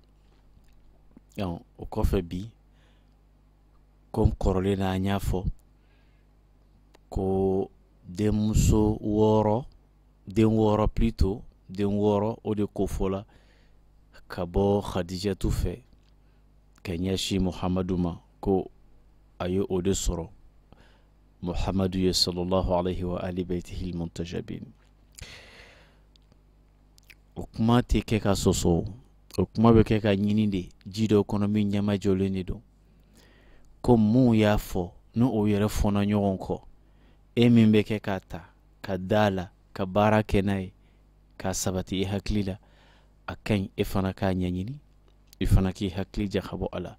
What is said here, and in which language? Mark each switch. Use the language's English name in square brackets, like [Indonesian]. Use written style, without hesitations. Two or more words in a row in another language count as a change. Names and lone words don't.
[Bambara] O kɔfɛ bi, comme kɔrɔlen na an y'a fɔ ko den wɔɔrɔ plutôt den wɔɔrɔ o de kofɔla ka bɔ khadijatu fɛ ka ɲɛsin muhamadu ma, ko a ye o de sɔrɔ. [Arabic] muhamadu ye صلى الله عليه وعلى آل بيته المنتجبين. [Bambara] O kuma tɛ kɛ ka sɔsɔ, o kuma bɛ kɛ ka ɲini de, ji dɔ kɔnɔ min ɲamajɔlen de don. Ko mun y'a fɔ ni o yɛrɛ fɔnna ɲɔgɔn kɔ, e min bɛ kɛ k'a ta ka da la ka baara kɛ n'a ye k'a sabati i hakili la, a ka ɲi e fana k'a ɲɛɲini, i fana k'i hakili jakabɔ a la.